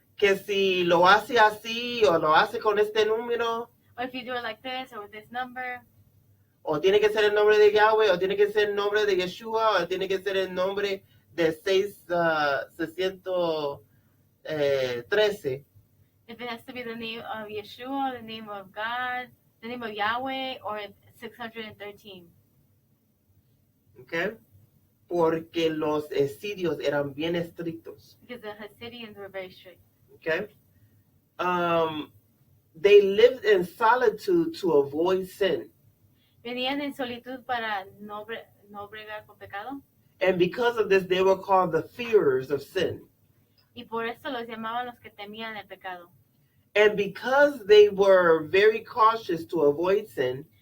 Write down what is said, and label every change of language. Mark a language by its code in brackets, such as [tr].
[es] que si lo hace así o lo hace con este número, [en] Or if you do it like this or with this number, [es] o tiene que ser el nombre de Yahweh, o tiene que ser el nombre de Yeshua, o tiene que ser el nombre de 613. [en] if it has to be the name of Yeshua, the name of God, the name of Yahweh, or 613. Okay? [es] Porque los escidios eran bien estrictos. [en] Because the Hasidians were very strict. Okay? They lived in solitude to avoid sin. [es] Venían en solitud para no bregar con pecado. [en] And because of this, they were called the fearers of sin. [es] Y por eso los llamaban los que temían el pecado. [en] And because they were very cautious to avoid sin,